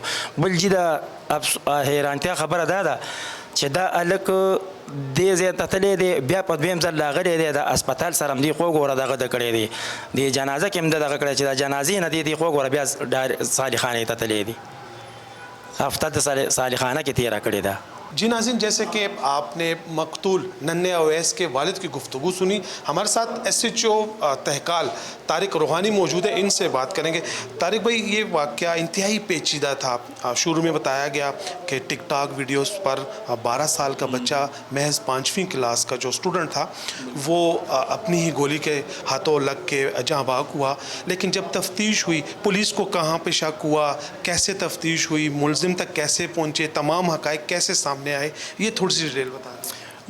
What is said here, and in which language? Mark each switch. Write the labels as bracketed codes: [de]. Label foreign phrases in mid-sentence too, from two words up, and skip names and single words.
[ps] بل جي د حیرانتیا خبره دا ده چې دا هلک دې ځای ته تللی دی بیا په دویم ځل راغلی دی د اسپتال سره هم دی خو وګوره دغه د کړی دی د جنازه کې هم د دغه کړی چې د جنازې نه دی خو وګوره بیا صالحانې ته تللی دی، هفته د صالحانه کې تیره کړې ده. [ur] جی ناظرین جیسے کہ آپ نے مقتول ننھے اویس کے والد کی گفتگو سنی، ہمارے ساتھ ایس ایچ او تہکال طارق روحانی موجود ہے، ان سے بات کریں گے. طارق بھائی یہ واقعہ انتہائی پیچیدہ تھا، شروع میں بتایا گیا کہ ٹک ٹاک ویڈیوز پر 12 سال کا بچہ محض 5ویں کلاس کا جو اسٹوڈنٹ تھا وہ اپنی ہی گولی کے ہاتھوں لگ کے جاں بحق ہوا، لیکن جب تفتیش ہوئی پولیس کو کہاں پہ شک ہوا، کیسے تفتیش ہوئی، ملزم تک کیسے پہنچے، تمام حقائق کیسے سامنے آئے، یہ تھوڑی سی ڈیٹیل بتا دیں.